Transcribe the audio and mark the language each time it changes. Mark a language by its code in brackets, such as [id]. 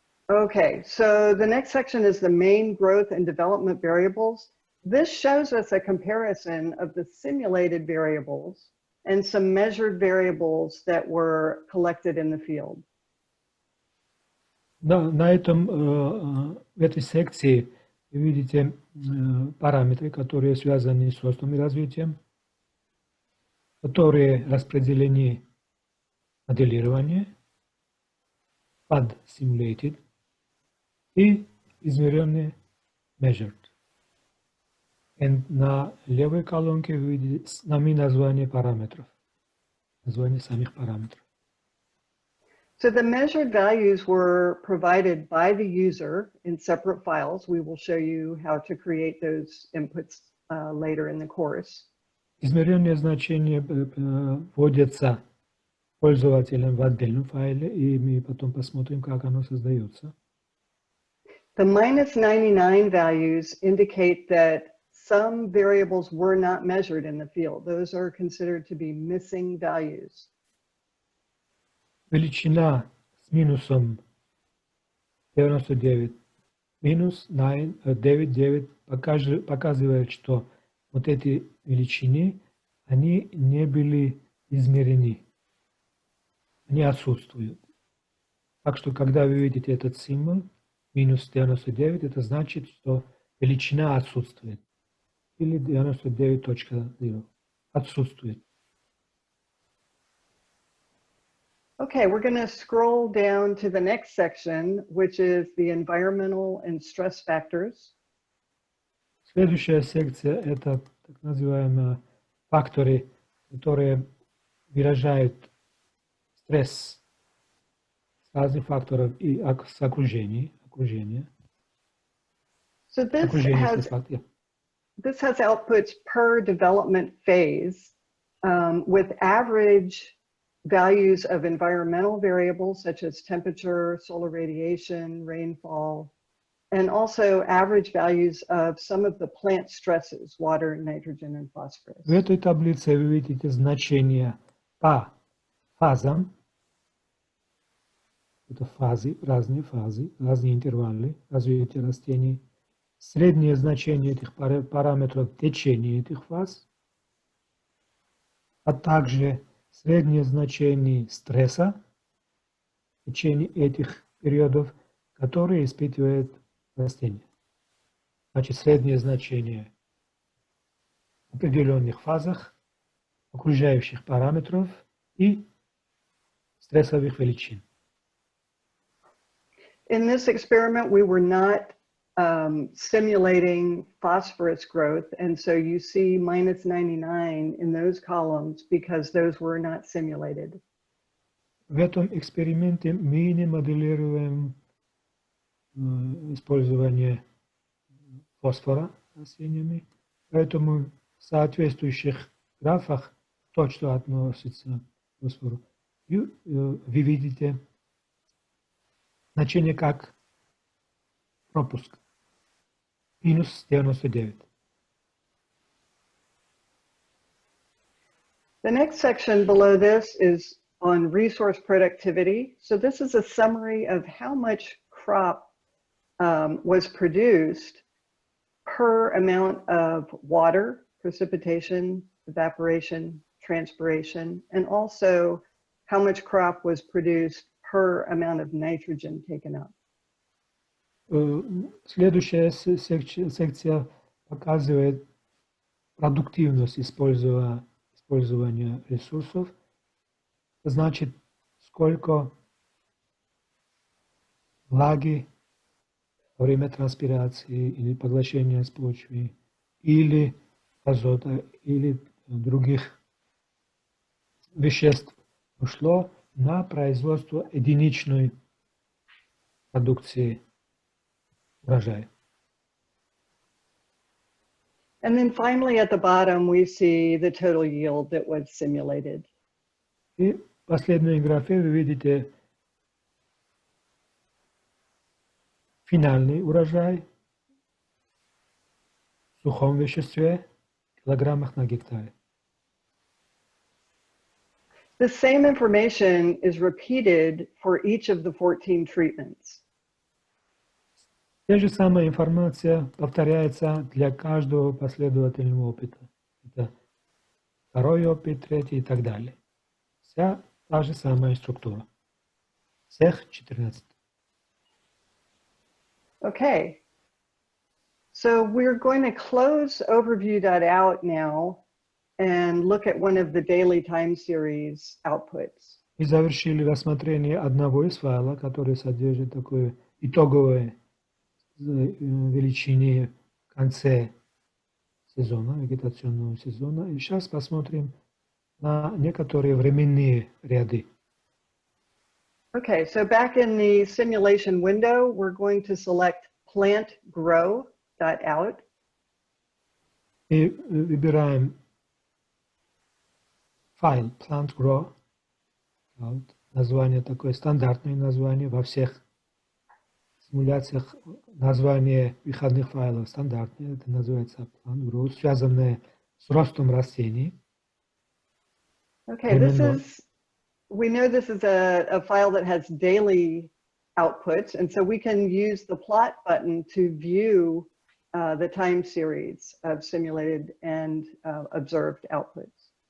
[en] Okay, so the next section is the main growth and development variables. This shows us a comparison of the simulated variables and some measured variables that were collected in the field. [ru] Да, на этом, в этой секции вы видите параметры, которые связаны с ростом и развитием, которые распределены в моделировании, под simulated и измеренные measured. И на левой колонке вы видите сами названия параметров, названия самих параметров. [en] So the measured values were provided by the user in separate files. We will show you how to create those inputs later in the course. [ru] Измеренные значения вводятся пользователем в отдельном файле, и мы потом посмотрим, как оно создается. [en] The minus 99 values indicate that some variables were not measured in the field. Those are considered to be missing values. [ru] Величина с минусом 99, минус 99 показывает, что вот эти величины, они не были измерены, они отсутствуют. Так что, когда вы видите этот символ, минус 99, это значит, что величина отсутствует. Или 99.0 отсутствует. [en] Okay, we're going to scroll down to the next section, which is the environmental and stress factors. [ru] Следующая секция – это так называемые факторы, которые выражают стресс с разных факторов и с окружения. [en] So this [ru] окружение [en] has [ru] кислот. [en] Yeah. this has outputs per development phase with average values of environmental variables such as temperature, solar radiation, rainfall, and also average values of some of the plant stresses, water, nitrogen, and phosphorus. [ru] В этой таблице вы видите значения по фазам. Это фазы, разные интервалы развития растений. Среднее значение этих параметров течения этих фаз, а также среднее значение стресса в течение этих периодов, которые испытывает растение. Значит, среднее значение в определенных фазах окружающих параметров и стрессовых величин. [en] In this experiment, we were not simulating phosphorus growth, and so you see minus 99 in those columns because those were not simulated. [ru] В этом эксперименте мы не моделируем использование фосфора растениями, поэтому в соответствующих графах то, что относится к фосфору, вы видите значение как пропуск. Минус 99. [en] The next section below this is on resource productivity. So this is a summary of how much crop was produced per amount of water, precipitation, evaporation, transpiration, and also how much crop was produced per amount of nitrogen taken up. [ru] Следующая секция показывает продуктивность использования ресурсов. Значит, сколько влаги во время транспирации или поглощения с почвы, или азота, или других веществ ушло на производство единичной продукции урожая. [en] And then finally at the bottom, we see the total yield that was simulated. [ru] И в последней графе вы видите финальный урожай в сухом веществе в килограммах на гектаре. [en] The same information is repeated for each of the 14 treatments. [ru] Та же самая информация повторяется для каждого последовательного опыта. Это второй опыт, третий и так далее. Вся та же самая структура. Всех 14. [en] Okay. So we're going to close overview.out now and look at one of the daily time series outputs. [ru] Мы завершили рассмотрение одного из файлов, который содержит такое итоговое величине в конце сезона, вегетационного сезона. И сейчас посмотрим на некоторые временные ряды. [en] Okay, so back in the simulation window, we're going to select plant grow.out. [ru] И выбираем файл plant grow. Название такое стандартное название во всех симуляциях. Название выходных файлов стандартное. Это называется plant grow, связанное с ростом растений. [en] Okay, we know this is a file that has daily outputs, and so we can use the plot button to view the time series of simulated and observed outputs.